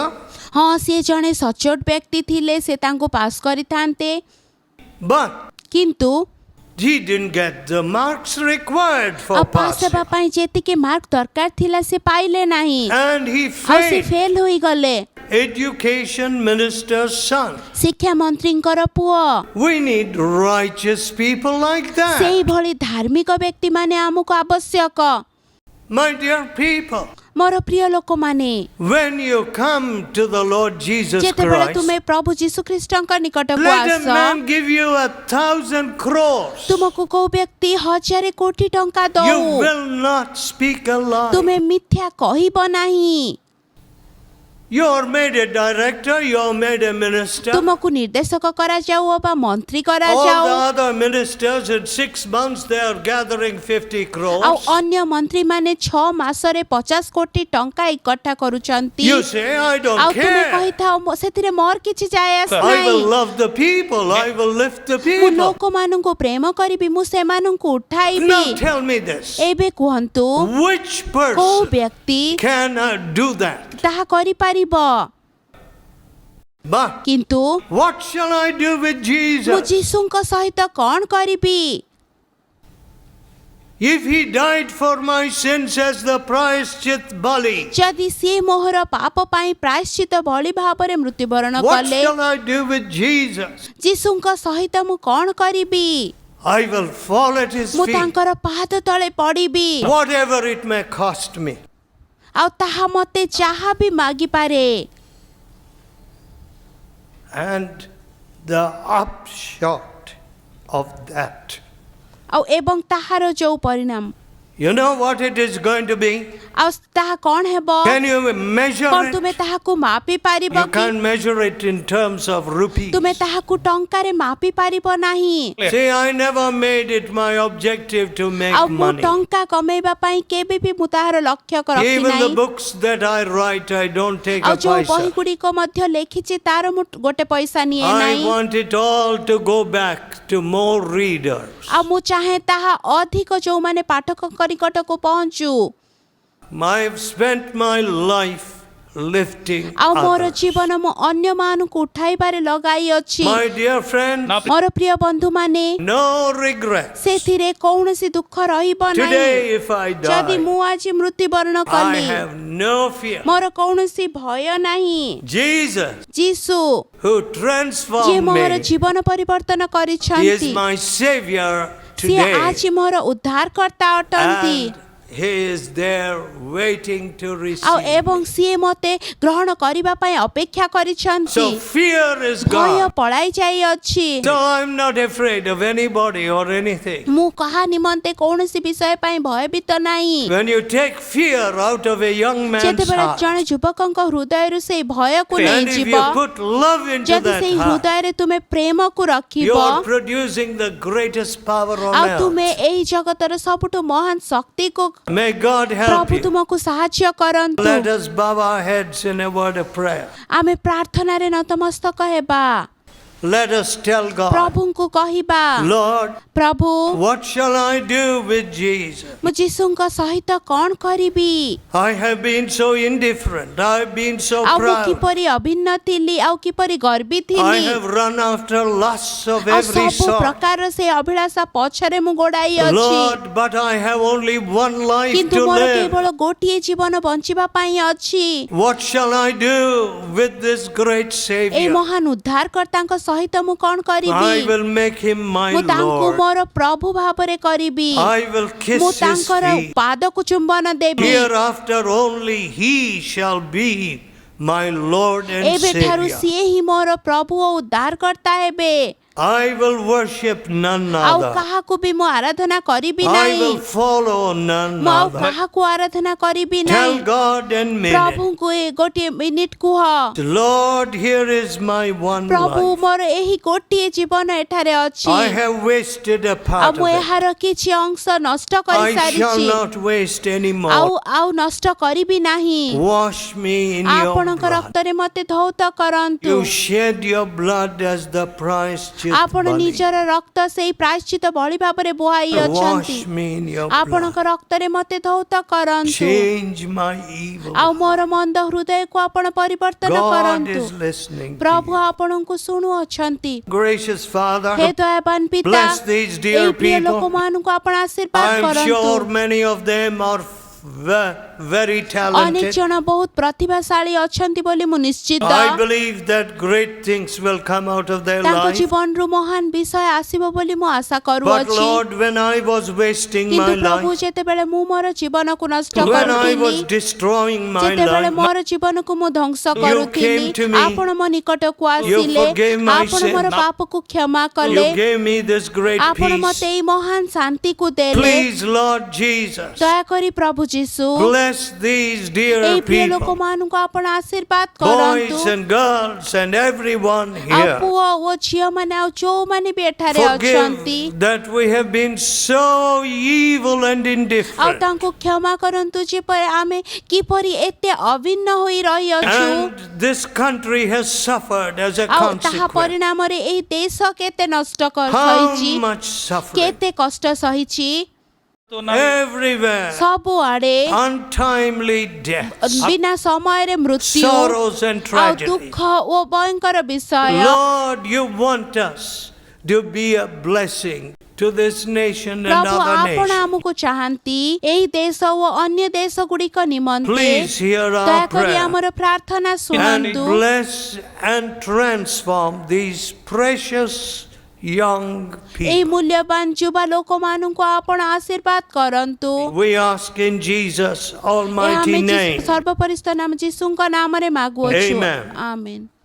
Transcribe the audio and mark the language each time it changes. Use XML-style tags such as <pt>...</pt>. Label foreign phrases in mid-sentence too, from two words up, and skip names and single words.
<or>ହଁ ସିଏ ଜଣେ ସଚ୍ଚୋଟ ବ୍ୟକ୍ତି ଥିଲେ ସେ ତାଙ୍କୁ ପାସ୍ କରିଥାନ୍ତେ</or> <en>But</en> <or>କିନ୍ତୁ</or> <en>he didn't get the marks required for</en> <or>ଆଉ ପାସ୍ ହେବା</or> <en>passing.</en> <or>ପାଇଁ ଯେତିକି ମାର୍କ ଦରକାର ଥିଲା ସେ ପାଇଲେ ନାହିଁ</or> <en>And he</en> <or>ଆଉ ସେ</or> <en>failed.</en> <or>ଫେଲ ହୋଇଗଲେ</or> <en>Education minister's son.</en> <or>ଶିକ୍ଷା ମନ୍ତ୍ରୀଙ୍କର ପୁଅ</or> <en>We need righteous people like that.</en> <or>ସେଇଭଳି ଧାର୍ମିକ ବ୍ୟକ୍ତିମାନେ ଆମକୁ ଆବଶ୍ୟକ</or> <en>My dear people,</en> <or>ମୋର ପ୍ରିୟ ଲୋକମାନେ</or> <en>when you come to the Lord Jesus</en> <or>ଯେତେବେଳେ</or> <en>Christ,</en> <or>ତୁମେ ପ୍ରଭୁ ଯୀଶୁ ଖ୍ରୀଷ୍ଟଙ୍କ ନିକଟକୁ</or> <en>let a</en> <or>ଆସ</or> <en>man give you 1,000 crores.</en> <or>ତୁମକୁ କୋଉ ବ୍ୟକ୍ତି 1,000 କୋଟି ଟଙ୍କା</or> <en>You</en> <or>ଦଉ</or> <en>will not speak a lie.</en> <or>ତୁମେ ମିଥ୍ୟା କହିବ ନାହିଁ</or> <en>You are made a director, you are made a minister.</en> <or>ତୁମକୁ ନିର୍ଦ୍ଦେଶକ କରାଯାଉ ଅବା ମନ୍ତ୍ରୀ</or> <en>All</en> <or>କରାଯାଉ</or> <en>the other ministers in 6 months they are gathering 50</en> <or>ଆଉ</or> <en>crores.</en> <or>ଅନ୍ୟ ମନ୍ତ୍ରୀମାନେ 6 ମାସରେ 50 କୋଟି ଟଙ୍କା ଏକଠା କରୁଛନ୍ତି</or> <en>You say, I</en> <or>ଆଉ</or> <en>don't</en> <or>ତୁମେ</or> <en>care.</en> <or>କହିଥାଅ ସେଥିରେ ମୋର କିଛି ଯାଏ ଆସ</or> <en>I will</en> <or>ନାହିଁ</or> <en>love the people, I will lift the</en> <or>ମୁଁ</or> <en>people.</en> <or>ଲୋକମାନଙ୍କୁ ପ୍ରେମ କରିବି ମୁଁ ସେମାନଙ୍କୁ ଉଠାଇବି</or> <en>Now tell me this.</en> <or>ଏବେ କୁହନ୍ତୁ</or> <en>Which</en> <or>କୋଉ</or> <en>person</en> <or>ବ୍ୟକ୍ତି</or> <en>can do that?</en> <or>ତାହା କରିପାରିବ</or> <en>But</en> <or>କିନ୍ତୁ</or> <en>what shall I do with</en> <or>ମୁଁ</or> <en>Jesus?</en> <or>ଯୀଶୁଙ୍କ ସହିତ କ'ଣ କରିବି</or> <en>If he died for my sins as the</en> <or>ପ୍ରାୟଶ୍ଚିତ ବଳି, ଯଦି ସିଏ ମୋହର ପାପ ପାଇଁ ପ୍ରାୟଶ୍ଚିତ ବଳି ଭାବରେ ମୃତ୍ୟୁବରଣ</or> <en>what</en> <or>କଲେ</or> <en>shall I do with Jesus?</en> <or>ଯୀଶୁଙ୍କ ସହିତ ମୁଁ କ'ଣ କରିବି</or> <en>I will fall at his</en> <or>ମୁଁ</or> <en>feet,</en> <or>ତାଙ୍କର ପାଦ ତଳେ ପଡ଼ିବି</or> <en>whatever it may cost me.</en> <or>ଆଉ ତାହା ମୋତେ ଯାହା ବି ମାଗିପାରେ</or> <en>And the upshot of that,</en> <or>ଆଉ ଏବଂ ତାହାର ଯୋଉ ପରିଣାମ</or> <en>you know what it is going to be?</en> <or>ଆଉ ତାହା କ'ଣ ହେବ</or> <en>Can you measure</en> <or>କ'ଣ ତୁମେ</or> <en>it?</en> <or>ତାହାକୁ ମାପି ପାରିବ</or> <en>You</en> <or>କି</or> <en>can't measure it in terms of rupees.</en> <or>ତୁମେ ତାହାକୁ ଟଙ୍କାରେ ମାପି ପାରିବ ନାହିଁ</or> <en>See, I never made it my objective to make</en> <or>ଆଉ ମୁଁ</or> <en>money.</en> <or>ଟଙ୍କା କମେଇବା ପାଇଁ କେବେ ବି ମୁଁ ତାହାର ଲକ୍ଷ୍ୟ ରଖି</or> <en>Even the</en> <or>ନାହିଁ</or> <en>books that I write, I don't take</en> <or>ଆଉ</or> <en>a</en> <or>ଯୋଉ ବହି</or> <en>paisa.</en> <or>ଗୁଡ଼ିକ ମଧ୍ୟ ଲେଖିଛି ତାର ମୁଁ ଗୋଟେ ପଇସା ନିଏ</or> <en>I</en> <or>ନାହିଁ</or> <en>want it all to go back to more readers.</en> <or>ଆଉ ମୁଁ ଚାହେଁ ତାହା ଅଧିକ ଯୋଉମାନେ ପାଠକଙ୍କ ନିକଟକୁ ପହଞ୍ଚୁ</or> <en>I've spent my life lifting</en> <or>ଆଉ ମୋର</or> <en>others.</en> <or>ଜୀବନ ମୁଁ ଅନ୍ୟମାନଙ୍କୁ ଉଠାଇବାରେ ଲଗାଇଅଛି</or> <en>My dear friend,</en> <or>ମୋର ପ୍ରିୟ ବନ୍ଧୁମାନେ</or> <en>no regrets.</en> <or>ସେଥିରେ କୌଣସି ଦୁଃଖ ରହିବ ନାହିଁ</or> <en>Today, if I</en> <or>ଯଦି</or> <en>die,</en> <or>ମୁଁ ଆଜି ମୃତ୍ୟୁବରଣ</or> <en>I</en> <or>କଲି</or> <en>have no fear.</en> <or>ମୋର କୌଣସି ଭୟ ନାହିଁ</or> <en>Jesus,</en> <or>ଯୀଶୁ</or> <en>who</en> <or>ଯିଏ</or> <en>transformed</en> <or>ମୋର</or> <en>me,</en> <or>ଜୀବନ ପରିବର୍ତ୍ତନ</or> <en>He</en> <or>କରିଛନ୍ତି</or> <en>is my Savior</en> <or>ସିଏ</or> <en>today.</en> <or>ଆଜି ମୋର ଉଦ୍ଧାରକର୍ତ୍ତା ଅଟନ୍ତି</or> <en>And He is there waiting to</en> <or>ଆଉ</or> <en>receive.</en> <or>ଏବଂ ସିଏ ମୋତେ ଗ୍ରହଣ କରିବା ପାଇଁ ଅପେକ୍ଷା କରିଛନ୍ତି</or> <en>So fear is</en> <or>ଭୟ</or> <en>gone.</en> <or>ପଳାଇ ଯାଇଅଛି</or> <en>So I'm not afraid of anybody or anything.</en> <or>ମୁଁ କାହା ନିମନ୍ତେ କୌଣସି ବିଷୟ ପାଇଁ ଭୟଭୀତ ନାହିଁ</or> <en>When you take fear out of a young man's</en> <or>ଯେତେବେଳେ</or> <en>heart,</en> <or>ଜଣେ ଯୁବକଙ୍କ ହୃଦୟରୁ ସେଇ ଭୟକୁ</or> <en>and if</en> <or>ନେଇଯିବ</or> <en>you put love into</en> <or>ଯଦି</or> <en>that</en> <or>ସେଇ</or> <en>heart,</en> <or>ହୃଦୟରେ ତୁମେ ପ୍ରେମକୁ ରଖିବ</or> <en>you're producing the greatest power</en> <or>ଆଉ</or> <en>on</en> <or>ତୁମେ</or> <en>earth.</en> <or>ଏଇ ଜଗତର ସବୁଠୁ ମହାନ ଶକ୍ତିକୁ</or> <en>May God help</en> <or>ପ୍ରଭୁ</or> <en>you.</en> <or>ତୁମକୁ ସାହାଯ୍ୟ କରନ୍ତୁ</or> <en>Let us bow our heads in a word of prayer.</en> <or>ଆମେ ପ୍ରାର୍ଥନାରେ ନତମସ୍ତକ ହେବା</or> <en>Let us tell God,</en> <or>प्रभुଙ୍କୁ କହିବା</or> <en>Lord,</en> <or>प्रभु</or> <en>what shall I do with Jesus?</en> <or>ମୁଁ ଯୀଶୁଙ୍କ ସହିତ କ'ଣ କରିବି</or> <en>I have been so indifferent. I have been so</en> <or>ଆଉ ମୁଁ</or> <en>proud.</en> <or>କିପରି ଅଭିନ୍ନ ଥିଲି ଆଉ କିପରି ଗର୍ବୀ</or> <en>I</en> <or>ଥିଲି</or> <en>have run after lusts of</en> <or>ଆଉ</or> <en>every</en> <or>ସବୁ</or> <en>sort.</en> <or>ପ୍ରକାର ସେ ଅଭିଳାଷା ପଛରେ ମୁଁ ଗୋଡ଼ାଇ ଅଛି</or> <en>Lord, but I have only one life</en> <or>କିନ୍ତୁ</or> <en>to</en> <or>ମୋର</or> <en>live.</en> <or>କେବଳ ଗୋଟିଏ ଜୀବନ ବଞ୍ଚିବା ପାଇଁ ଅଛି</or> <en>What shall I do with this great</en> <or>ଏଇ</or> <en>Savior?</en> <or>ମହାନ ଉଦ୍ଧାରକର୍ତ୍ତାଙ୍କ ସହିତ ମୁଁ କ'ଣ କରିବି</or> <en>I will make him my</en> <or>ମୁଁ ତାଙ୍କୁ</or> <en>Lord.</en> <or>ମୋର ପ୍ରଭୁ ଭାବରେ କରିବି</or> <en>I will kiss</en> <or>ମୁଁ</or> <en>his</en> <or>ତାଙ୍କର</or> <en>feet.</en> <or>ପାଦକୁ ଚୁମ୍ବନ ଦେବି</or> <en>Hereafter only he shall be my Lord and</en> <or>ଏବେଠାରୁ</or> <en>Savior.</en> <or>ସିଏ ହିଁ ମୋର ପ୍ରଭୁ ଓ ଉଦ୍ଧାରକର୍ତ୍ତା ହେବେ</or> <en>I will worship none</en> <or>ଆଉ</or> <en>other.</en> <or>କାହାକୁ ବି ମୁଁ ଆରାଧନା କରିବି</or> <en>I</en> <or>ନାହିଁ</or> <en>will follow none</en> <or>ମୁଁ ଆଉ</or> <en>other.</en> <or>କାହାକୁ ଆରାଧନା କରିବି</or> <en>Tell</en> <or>ନାହିଁ</or> <en>God in minute,</en> <or>ପ୍ରଭୁଙ୍କୁ ଏ ଗୋଟିଏ ମିନିଟ୍ କୁହ</or> <en>Lord, here is my one</en> <or>ପ୍ରଭୁ</or> <en>life.</en> <or>ମୋର ଏହି ଗୋଟିଏ ଜୀବନ ଏଠାରେ ଅଛି</or> <en>I have wasted a</en> <or>ଆଉ</or> <en>part</en> <or>ମୁଁ</or> <en>of it.</en> <or>ଏହାର କିଛି ଅଂଶ ନଷ୍ଟ</or> <en>I shall</en> <or>କରିସାରିଛି</or> <en>not waste any</en> <or>ଆଉ</or> <en>more.</en> <or>ଆଉ ନଷ୍ଟ କରିବି ନାହିଁ</or> <en>Wash me in your</en> <or>ଆପଣଙ୍କ</or> <en>blood.</en> <or>ରକ୍ତରେ ମୋତେ ଧୌତ କରନ୍ତୁ</or> <en>You shed your blood as the price</en> <or>ଆପଣ ନିଜର ରକ୍ତ ସେଇ ପ୍ରାୟଶ୍ଚିତ ବଳି ଭାବରେ ବୋହାଇ ଅଛନ୍ତି</or> <en>Wash me in your</en> <or>ଆପଣଙ୍କ</or> <en>blood.</en> <or>ରକ୍ତରେ ମୋତେ ଧୌତ କରନ୍ତୁ</or> <en>Change my evil.</en> <or>ଆଉ ମୋର ମନ୍ଦ ହୃଦୟକୁ ଆପଣ ପରିବର୍ତ୍ତନ</or> <en>God</en> <or>କରନ୍ତୁ</or> <en>is listening to</en> <or>ପ୍ରଭୁ</or> <en>you.</en> <or>ଆପଣଙ୍କୁ ଶୁଣୁଅଛନ୍ତି</or> <en>Gracious Father,</en> <or>ହେ ଦୟାବାନ ପିତା</or> <en>bless these dear</en> <or>ଏଇ ପ୍ରିୟ</or> <en>people.</en> <or>ଲୋକମାନଙ୍କୁ ଆପଣ ଆଶୀର୍ବାଦ</or> <en>I am</en> <or>କରନ୍ତୁ</or> <en>sure many of them are very</en> <or>ଅନେକ</or> <en>talented.</en> <or>ଜଣ ବହୁତ ପ୍ରତିଭାଶାଳୀ ଅଛନ୍ତି ବୋଲି ମୁଁ ନିଶ୍ଚିତ</or> <en>I believe that great things will come out of their</en> <or>ତାଙ୍କ</or> <en>life.</en> <or>ଜୀବନରୁ ମହାନ ବିଷୟ ଆସିବ ବୋଲି ମୁଁ ଆଶା</or> <en>But</en> <or>କରୁଅଛି</or> <en>Lord, when I was wasting</en> <or>କିନ୍ତୁ</or> <en>my</en> <or>ପ୍ରଭୁ</or> <en>life,</en> <or>ଯେତେବେଳେ ମୁଁ ମୋର ଜୀବନକୁ ନଷ୍ଟ</or> <en>when I</en> <or>କରୁଥିଲି</or> <en>was destroying my</en> <or>ଯେତେବେଳେ</or> <en>life,</en> <or>ମୋର ଜୀବନକୁ ମୁଁ ଧ୍ୱଂସ</or> <en>You</en> <or>କରୁଥିଲି</or> <en>came to me.</en> <or>ଆପଣ ମୋ ନିକଟକୁ ଆସିଲେ</or> <en>forgave my</en> <or>ଆପଣ</or> <en>sin.</en> <or>ମୋର ପାପକୁ କ୍ଷମା</or> <en>you</en> <or>କଲେ</or> <en>gave me this great</en> <or>ଆପଣ</or> <en>peace.</en> <or>ମୋତେ ଏଇ ମହାନ ଶାନ୍ତିକୁ ଦେଲେ</or> <en>Please, Lord Jesus,</en> <or>ଦୟାକରି ପ୍ରଭୁ ଯୀଶୁ</or> <en>bless these dear</en> <or>ଏଇ ପ୍ରିୟ</or> <en>people,</en> <or>ଲୋକମାନଙ୍କୁ ଆପଣ ଆଶୀର୍ବାଦ</or> <en>boys</en> <or>କରନ୍ତୁ</or> <en>and girls and everyone</en> <or>ଆଉ</or> <en>here.</en> <or>ପୁଅ ଓ ଝିଅମାନେ ଆଉ ଯୋଉମାନେ ବି ଏଠାରେ ଅଛନ୍ତି</or> <en>Forgive that we have been so evil and</en> <or>ଆଉ</or> <en>indifferent.</en> <or>ତାଙ୍କୁ କ୍ଷମା କରନ୍ତୁ ଯେପରି ଆମେ କିପରି ଏତେ ଅଭିନ୍ନ ହୋଇ ରହିଅଛୁ</or> <en>And this country has suffered as a</en> <or>ଆଉ ତାହା</or> <en>consequence.</en> <or>ପରିଣାମରେ ଏଇ ଦେଶ କେତେ ନଷ୍ଟ</or> <en>How</en> <or>ସହିଛି</or> <en>much suffering?</en> <or>କେତେ କଷ୍ଟ ସହିଛି</or> <en>Everywhere.</en> <or>ସବୁଆଡେ</or> <en>Untimely deaths,</en> <or>ବିନା ସମୟରେ ମୃତ୍ୟୁ</or> <en>sorrows and</en> <or>ଆଉ</or> <en>tragedy.</en> <or>ଦୁଃଖ ଓ ଭୟଙ୍କର ବିଷୟ</or> <en>Lord, you want us to be a blessing to this nation and</en> <or>ପ୍ରଭୁ</or> <en>other</en> <or>ଆପଣ</or> <en>nations.</en> <or>ଆମକୁ ଚାହାନ୍ତି ଏଇ ଦେଶ ଓ ଅନ୍ୟ ଦେଶ ଗୁଡିକ ନିମନ୍ତେ</or> <en>Please hear our</en> <or>ଦୟାକରି</or> <en>prayer</en> <or>ଆମର ପ୍ରାର୍ଥନା</or> <en>and</en> <or>ଶୁଣନ୍ତୁ</or> <en>bless and transform these precious young</en> <or>ଏଇ</or> <en>people.</en> <or>ମୂଲ୍ୟବାନ ଯୁବା ଲୋକମାନଙ୍କୁ ଆପଣ ଆଶୀର୍ବାଦ କରନ୍ତୁ</or> <en>We ask in Jesus'</en> <or>ଏହା</or> <en>almighty</en> <or>ଆମେ</or> <en>name.</en> <or>ସର୍ବପରିସ୍ଥ ନାମ ଯୀଶୁଙ୍କ ନାମରେ ମାଗୁଅଛୁ</or> <en>Amen.</en> <or>ଆମେନ୍</or>